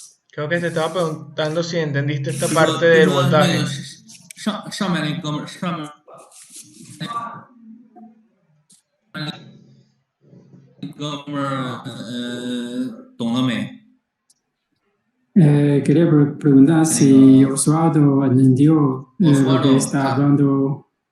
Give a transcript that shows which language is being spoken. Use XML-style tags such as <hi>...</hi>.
<es>Creo que te estaba preguntando si entendiste esta parte del voltaje.</es> <zh>上面那哥们儿，上面那哥们儿，懂了没？</zh> <es>quería preguntar si Osvaldo entendió lo que está hablando.</es>